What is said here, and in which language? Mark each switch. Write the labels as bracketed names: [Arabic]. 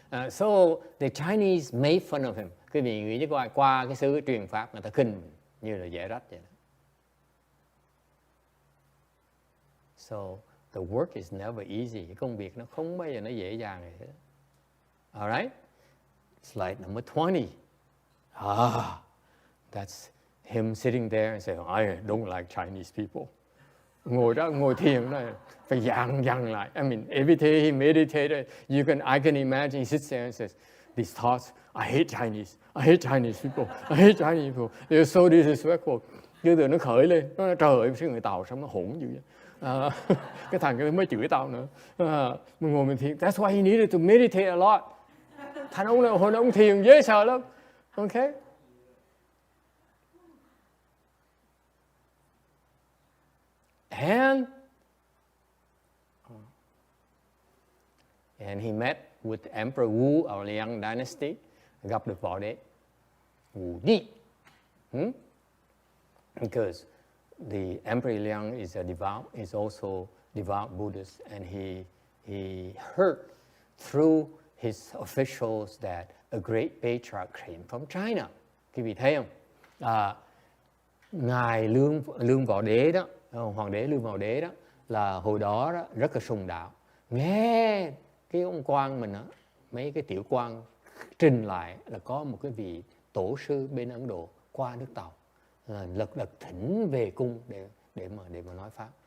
[English] So the Chinese made fun of him. [Vietnamese] Quý vị nghĩ chứ qua cái sứ truyền pháp người ta khinh như là dễ rách vậy đó. [English] So the work is never easy. [Vietnamese] Cái công việc nó không bao giờ nó dễ dàng này hết. [English] Alright? Slide number 20. That's him sitting there and saying, I don't like Chinese people. [Vietnamese] Ngồi thiền này phải dằn lại. [English] I mean, every day he meditated, I can imagine he sits there and says, these thoughts, I hate Chinese people, I hate Chinese people. They're so disrespectful. [Vietnamese] Chứ từ nó khởi lên, nó trời ơi, sao người Tàu sao nó hỗn dữ vậy? Cái thằng cái mới chửi tao nữa. Mình ngồi mình thiền. [English] That's why he needed to meditate a lot. [Vietnamese] Thành ông này hồi ông thiền dễ sợ lắm. [English] Okay? And he met with Emperor Wu of the Liang Dynasty. [Vietnamese] Gặp được võ đế Wu Di. [English] Because the Emperor Liang is also devout Buddhist, and he heard through his officials that a great patriarch came from China. [Vietnamese] Quý vị thấy không? Ngài Lương Võ Đế đó, Hoàng đế Lương Võ Đế đó, là hồi đó rất là sùng đạo. Nghe cái ông quan mình đó, mấy cái tiểu quan trình lại là có một cái vị tổ sư bên Ấn Độ qua nước Tàu, lật đật thỉnh về cung để mà nói pháp.